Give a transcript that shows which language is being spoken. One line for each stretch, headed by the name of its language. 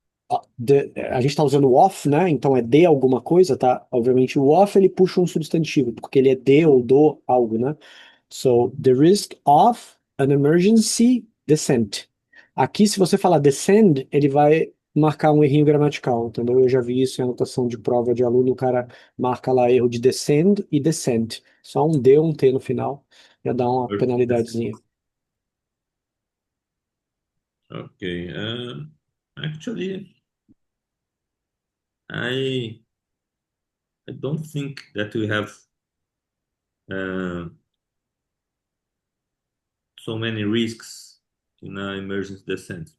Portuguese: A gente está usando o of, né? Então é de alguma coisa, tá? Obviamente o of ele puxa um substantivo, porque ele é de ou do algo, né?
English: So, the risk of an emergency descent.
Portuguese: Aqui, se você falar descend, ele vai marcar um errinho gramatical, entendeu? Eu já vi isso em anotação de prova de aluno, o cara marca lá erro de descend e descent. Só um D ou um T no final, já dá uma penalidadezinha.
English: Okay. Actually, I don't think that we have so many risks in an emergency descent.